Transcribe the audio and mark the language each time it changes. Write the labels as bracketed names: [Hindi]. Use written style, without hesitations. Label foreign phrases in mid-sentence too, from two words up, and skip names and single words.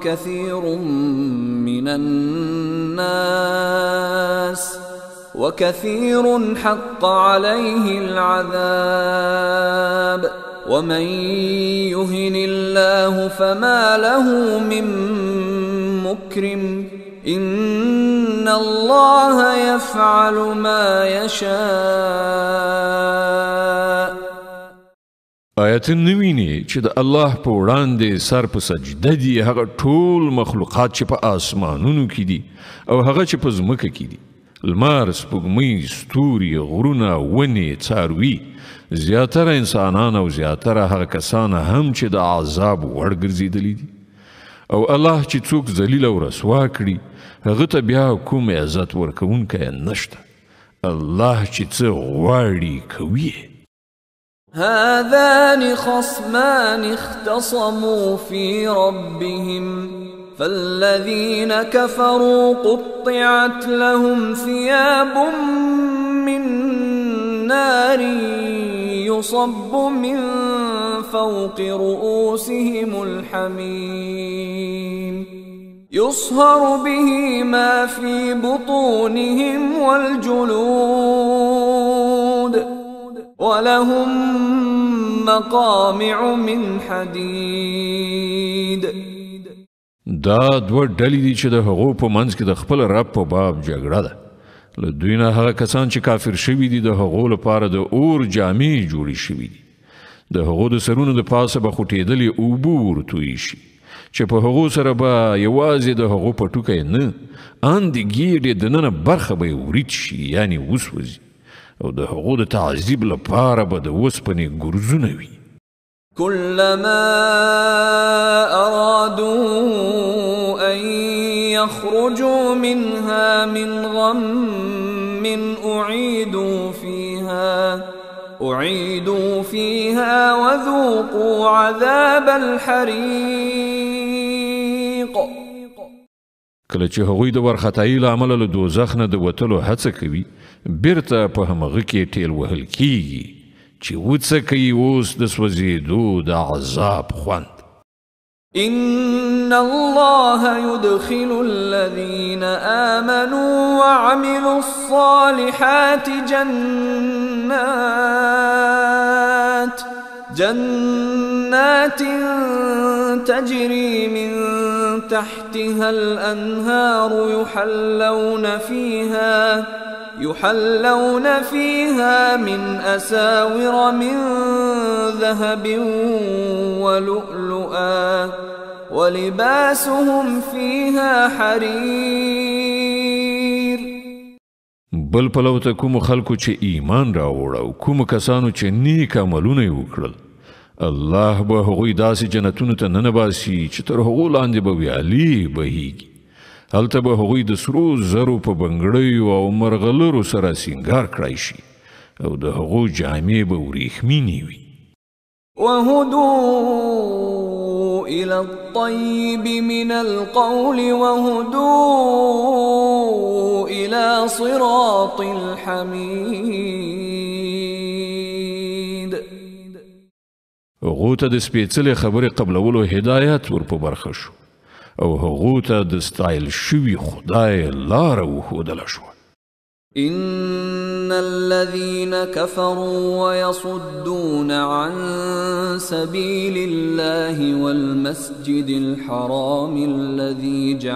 [Arabic] وكثير حق عليه العذاب ومن يهن الله فما له من مكرم إن الله يفعل ما يشاء. [Pashto] آیت نویني چې د الله په وړاندې سر په سجده دي هغه ټول مخلوقات چې په آسمانونو کې دي او هغه چې په ځمکه کې دي، لمر، سپوږمۍ، ستوري، غرونه، ونې، څاروي، زیاتره انسانان او زیاتره هغه کسان هم چې د عذاب وړ ګرځېدلي دي. او الله چې څوک ذلیل او رسوا کړي هغه ته بیا کوم عزت ورکوونکی نشته. الله چې څه غواړي کوي. [Arabic] هذان خصمان اختصموا في ربهم فالذين كفروا قطعت لهم ثياب من نار يصب من فوق رؤوسهم الحميم يصهر به ما في بطونهم والجلود ولهم مقامع من حديد. [Pashto] دا دوه ډلې دي چې د هغو په منځ کې د خپل رب په باب جګړه ده. له دوی نه هغه کسان چې کافر شوي دي د هغو لپاره د اور جامې جوړې شوي دي. د هغو د سرونو د پاسه به خوټېدلې اوبه ورتوی شي چې په هغو سره به یوازې د هغو پټوکی نه ان د ګیډې دننه برخه به یې ورید شي، یعنې وسوځي، او د هغو د تعذیب لپاره به د اوسپنې ګرزونه وي. [Arabic] كلما أرادوا أن يخرجوا منها من غم أعيدوا فيها وذوقوا عذاب الحريق. [Pashto] کله چې هغوی د ورختایي له امله له دوزخ نه د وتلو هڅه کوي، بیرته په همغه کې ټیل وهل کیږي چې وڅکي اوس د سوځېدو د عذاب خوند. [Arabic] إن الله يدخل الذين آمنوا وعملوا الصالحات جنات تجري من تحتها الأنهار يحلون فيها من أساور من ذهب ولؤلؤا ولباسهم فيها حرير. [Pashto] بل پلو ته کوم خلکو چې ایمان راوړ او کوم کسانو چې نیک عملونه وکړل، الله به هغوی داسې جنتونو ته ننباسي چې تر هغو لاندې به ویالې بهیږي. هلته به هغوی د سرو زرو په بنګړیو او مرغلرو سره سینګار کړای شي او د هغو جامې به وریښمینې وي. [Arabic] وهدوا إلى الطيب من القول وهدوا إلى صراط الحميد. [Pashto] هغو ته د سپېڅلې خبرې قبلولو هدایت ور په برخه شو او هغو ته د ستایل شوي خدای لاره وښودله شوه. [Arabic] إن الذين كفروا ويصدون عن سبيل الله والمسجد الحرام الذي